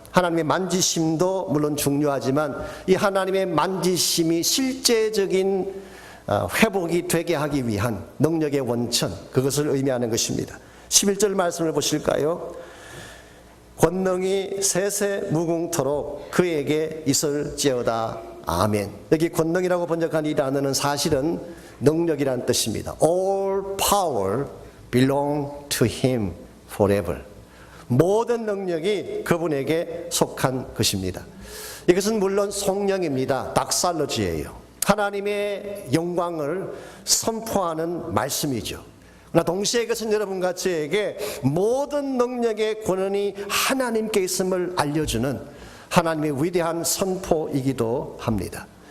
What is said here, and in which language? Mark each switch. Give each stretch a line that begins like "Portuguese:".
Korean: 하나님의 만지심도 물론 중요하지만 이 하나님의 만지심이 실제적인 회복이 되게 하기 위한 능력의 원천, 그것을 의미하는 것입니다. 11절 말씀을 보실까요? 권능이 세세 무궁토록 그에게 있을지어다. 아멘. 여기 권능이라고 번역한 이 단어는 사실은 능력이라는 뜻입니다.
English: All power belong to him forever.
Korean: 모든 능력이 그분에게 속한 것입니다. 이것은 물론 성령입니다. 닥살러지예요. 하나님의 영광을 선포하는 말씀이죠. 그러나 동시에 이것은 여러분과 저에게 모든 능력의 권한이 하나님께 있음을 알려주는 하나님의 위대한 선포이기도 합니다.